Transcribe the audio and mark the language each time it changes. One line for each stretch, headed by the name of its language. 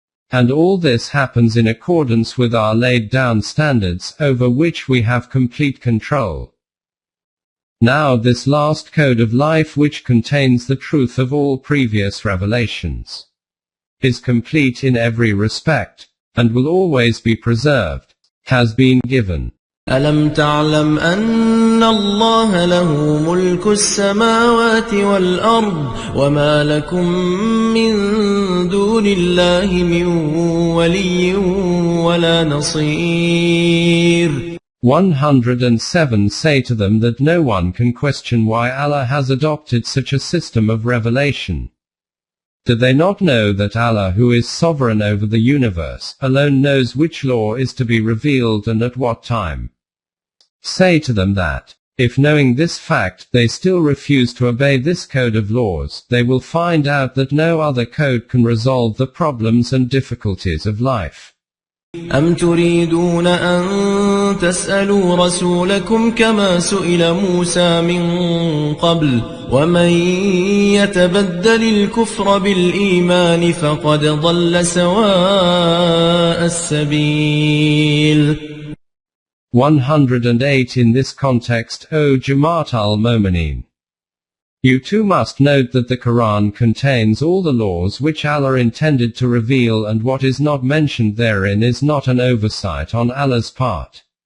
English: And all this happens in accordance with our laid-down standards, over which we have complete control. Now this last code of life, which contains the truth of all previous revelations, is complete in every respect, and will always be preserved, has been given.
Arabic: ألم تعلم أن الله له ملك السماوات والأرض وما لكم من دون الله من ولي ولا نصير.
English: 107 Say to them that no one can question why Allah has adopted such a system of revelation. Do they not know that Allah, who is sovereign over the universe, alone knows which law is to be revealed and at what time? Say to them that, if knowing this fact, they still refuse to obey this code of laws, they will find out that no other code can resolve the problems and difficulties of life.
Arabic: أم تريدون أن تسألوا رسولكم كما سئل موسى من قبل ومن يتبدل الكفر بالإيمان فقد ضل سواء السبيل.
English: 108 In this context, O Jamaat al-Momineen, you too must note that the Quran contains all the laws which Allah intended to reveal, and what is not mentioned therein is not an oversight on Allah's part.